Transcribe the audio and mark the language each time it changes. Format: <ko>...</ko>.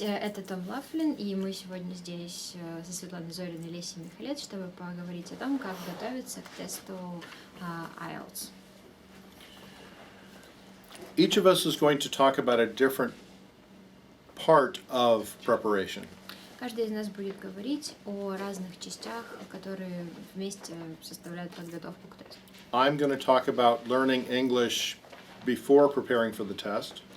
<ru>Это Том Лафлін, и мы сегодня здесь со Светланой Зориной и Лесей Михайлець, чтобы поговорить о том, как готовиться к тесту IELTS.</ru> <en>Each of us is going to talk about a different part of preparation.</en> <ru>Каждый из нас будет говорить о разных частях, которые вместе составляют подготовку к тесту.</ru> <en>I'm going to talk about learning English before preparing for the test.</en>